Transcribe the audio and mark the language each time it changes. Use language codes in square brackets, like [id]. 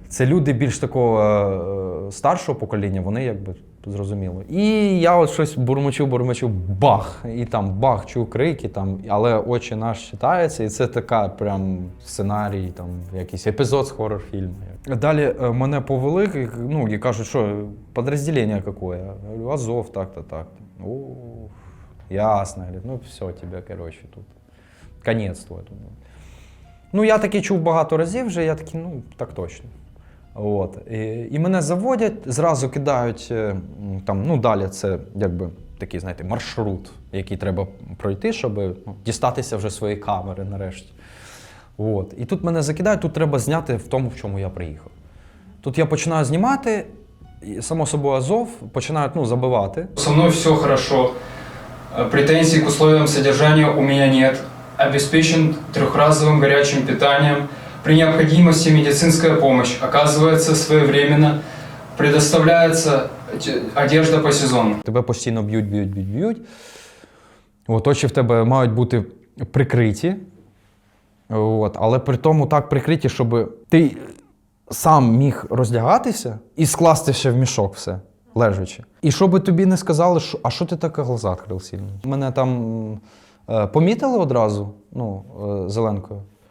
[uk] Це люди більш такого старшого покоління, вони якби зрозуміло. І я от щось бурмочу, бах! І там бах, чую крики, там, але «Отче наш» читається, і це така прям сценарій, там, якийсь епізод з хорор-фільму. Далі мене повели, ну, і кажуть, що підрозділення яке? Я говорю, Азов, так-то, так-то. О, ясно. Говорю, ну все, тебе, коротше, тут конець твой. Ну, я таки чув багато разів вже, я такий, ну, так точно. От. І мене заводять, зразу кидають, там, ну, далі це, якби, такий, знаєте, маршрут, який треба пройти, щоб, ну, дістатися вже своєї камери нарешті. От. І тут мене закидають, тут треба зняти в тому, в чому я приїхав. Тут я починаю знімати, і, само собою, Азов починають, ну, забивати. [ru] Со мной все хорошо, претензий к условиям содержания у меня нет, обеспечен трехразовым горячим питанием, при необходимости медицинская помощь оказывается своевременно, предоставляется одежда по сезону. [uk] Тебе постійно б'ють. От, очі в тебе мають бути прикриті, от, але при тому так прикриті, щоб ти сам міг роздягатися і скласти ще в мішок все, лежачи. І щоб тобі не сказали, що, а що ти так глаза відкрив сильно? Мене там помітили одразу, ну, зеленкою.